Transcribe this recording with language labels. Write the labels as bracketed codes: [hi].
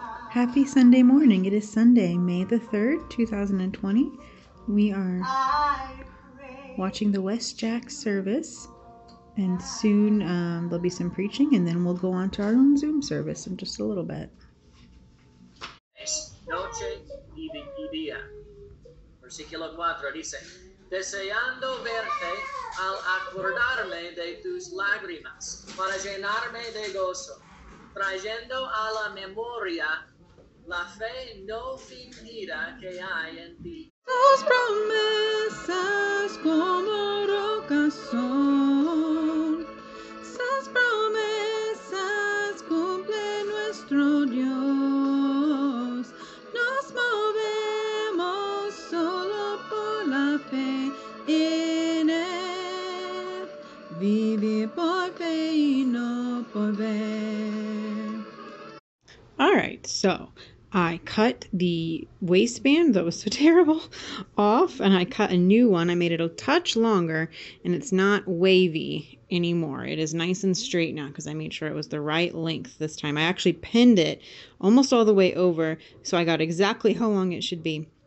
[en] Happy Sunday morning. It is Sunday, May the 3rd, 2020. We are watching the West Jack service, and soon there'll be some preaching, and then we'll go on to our own Zoom service in just a little bit. [es] Noche y día. Versículo 4 dice, deseando verte al acordarme de tus lágrimas, para llenarme de gozo, trayendo a la memoria la fe no fingida que hay en ti. Tus promesas como rocas son, sus promesas cumple nuestro Dios. Nos movemos solo por la fe en Él, vivir por fe y no por ver. [en] All right, so I cut the waistband that was so terrible off, and I cut a new one. I made it a touch longer, and it's not wavy anymore. It is nice and straight now because I made sure it was the right length this time. I actually pinned it almost all the way over, so I got exactly how long it should be.